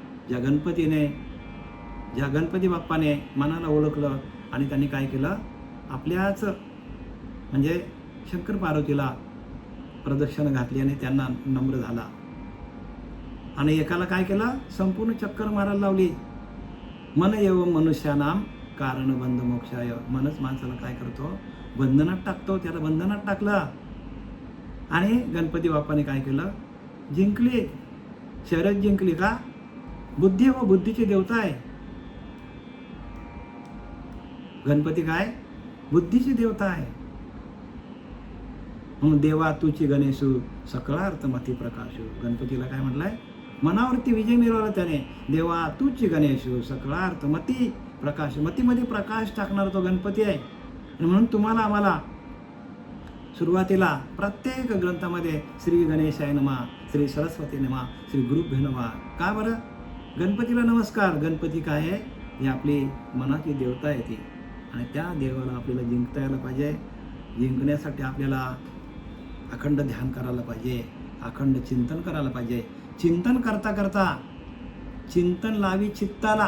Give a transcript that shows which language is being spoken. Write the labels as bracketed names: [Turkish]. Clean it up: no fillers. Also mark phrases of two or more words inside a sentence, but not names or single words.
[Marathi] ज्या गणपती बाप्पाने मनाला ओळखलं आणि त्यांनी काय केलं, आपल्याच म्हणजे शंकर पार्वतीला प्रदक्षिणा घातली आणि त्यांना नम्र झाला. आणि एकाला काय केलं, संपूर्ण चक्कर मारायला लावली. [Sanskrit] मन एव मनुष्यानाम कारण बंध मोक्षाय. [Marathi] मनच माणसाला काय करतो? बंधनात टाकतो. त्याला बंधनात टाकलं आणि गणपती बाप्पाने काय केलं? जिंकली, शर्यत जिंकली. का? बुद्धी व बुद्धीची देवता आहे गणपती. काय? बुद्धीची देवता आहे. म्हणून देवा तुची गणेशू सकळार्थ मती प्रकाशू. गणपतीला काय म्हटलंय? मनावरती विजय मिळवला त्याने. देवा तुची गणेशू सकळार्थ मती प्रकाश. मतीमध्ये प्रकाश टाकणारा तो गणपती आहे. आणि म्हणून तुम्हाला आम्हाला सुरुवातीला प्रत्येक ग्रंथामध्ये [Sanskrit] श्री गणेशाय नमः, श्री सरस्वती नमः, श्री गुरुभ्यो नमः. [Marathi] का बरं? गणपतीला नमस्कार. गणपती काय आहे? ही आपली मनाची देवता आहे ती. आणि त्या देवाला आपल्याला जिंकता यायला पाहिजे. जिंकण्यासाठी आपल्याला अखंड ध्यान करायला पाहिजे, अखंड चिंतन करायला पाहिजे. चिंतन करता करता चिंतन लावी चित्ताला.